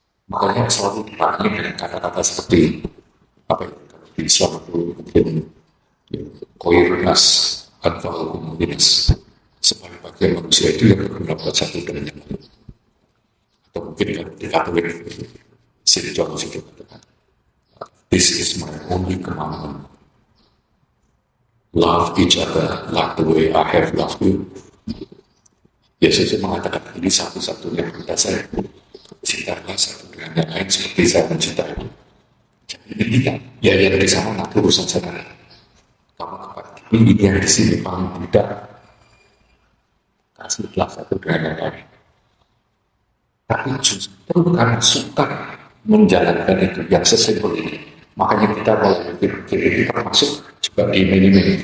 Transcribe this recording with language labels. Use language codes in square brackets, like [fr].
[id] Makanya selalu dipanggil dengan kata-kata seperti apa ya? Kalau di Islam itu mungkin koirnas atau komunitas. Sebagai manusia itu yang berguna buat satu dengan yang lain. Atau mungkin kalau di Katolik St. [en] John [id] itu katakan, [en] this is my only commandment. Love each other like the way I have loved you. [id] Yesus mengatakan ini satu-satunya perintah saya. Cintalah satu dengan yang lain seperti saya mencintai. Jadi ya yang di sana nanti urusan saya. Kamu apa? Ini yang di sini paling tidak. Kasihlah satu dengan yang lain. Tapi justru karena suka menjalankan itu yang sesimpel ini, makanya kita mulai berpikir ini termasuk juga di email-email.